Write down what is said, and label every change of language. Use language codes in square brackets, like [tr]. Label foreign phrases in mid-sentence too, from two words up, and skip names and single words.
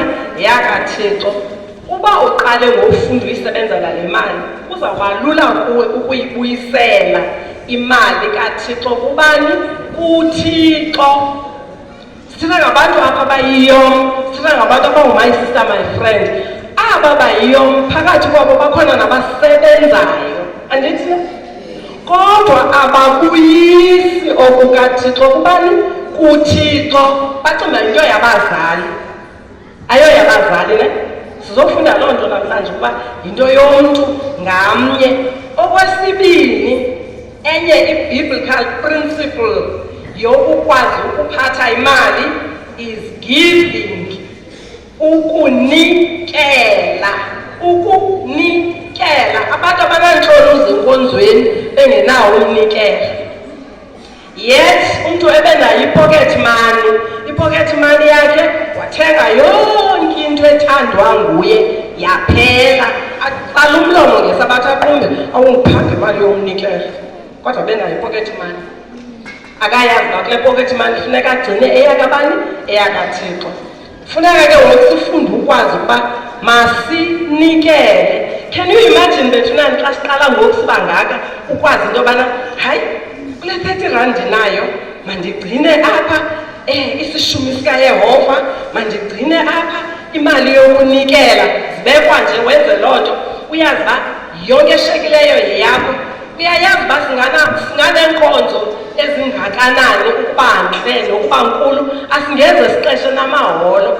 [xh] YeyakaThixo. Uba uqale ngofunda uyisebenzela le mali kuzawuba lula kuwe ukuyibuyisela imali kaThixo kubani? KuThixo. Sithetha ngabantu apha abayiyom, sithetha ngabantu abanguma- [en] my sister, my friend. [xh] Aba bayiyom phakathi kwabo bakhona nabasebenzayo, andithi? Kodwa ababuyisi okukaThixo kubani? KuThixo. Bacinga into yabazali, ayoyabazali ne? Sizofunda loo nto namhlanje ukuba yinto yomntu ngamnye. Okwesibini, enye i- [en] biblical principle [xh] yokukwazi ukuphatha imali [en] is giving. [xh] Ukunikela. Ukunikela. Abantu abanantloni zenkonzweni bengenawo umnikelo. Yet umntu ebenayo i- [en] pocket money, [xh] i- [en] pocket money [xh] yakhe wathenga yonke into ethandwa nguye yaphela. Aqala umlomo ngesabatha aqumbe awungiphange imali yomnikelo kodwa benayo i- [en] pocket money. [xh] Akayazi uba kule [en] pocket money [xh] funeka agcine eyakabani? EyakaThixo. Funeka ke ngoku sifunde ukwazi ukuba masinikele. [en] Can you imagine [xh] bethunani xa siqala ngoku siba ngaka ukwazi into yobana hayi kule 30 rand nayo mandigcine apha isishumi sikaYehova, mandigcine apha imali yokunikela, zibekwa nje wenze loo nto. Uyazi uba yonke eshekileyo yeyakho. Uyayazi uba singaneenkonzo ezingakanani ukuba ntle nokuba nkulu, asingeze siqeshe namaholo.